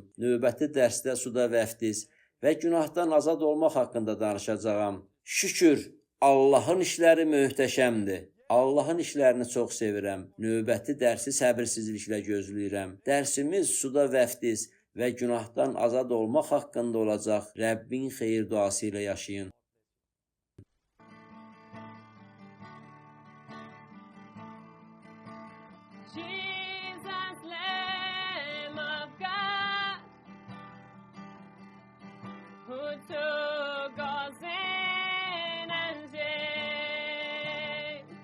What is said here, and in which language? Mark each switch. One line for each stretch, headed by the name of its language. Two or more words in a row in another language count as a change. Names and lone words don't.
Azerbaijani: Növbəti dərsdə suda vəftiz və günahdan azad olmaq haqqında danışacağam. Şükür, Allahın işləri möhtəşəmdir. Allahın işlərini çox sevirəm. Növbəti dərsi səbirsizliklə gözləyirəm. Dərsimiz suda vəftiz və günahdan azad olmaq haqqında olacaq. Rəbbin xeyir duası ilə yaşayın.
English: Jesus, Lamb of God, who took our sin and shame.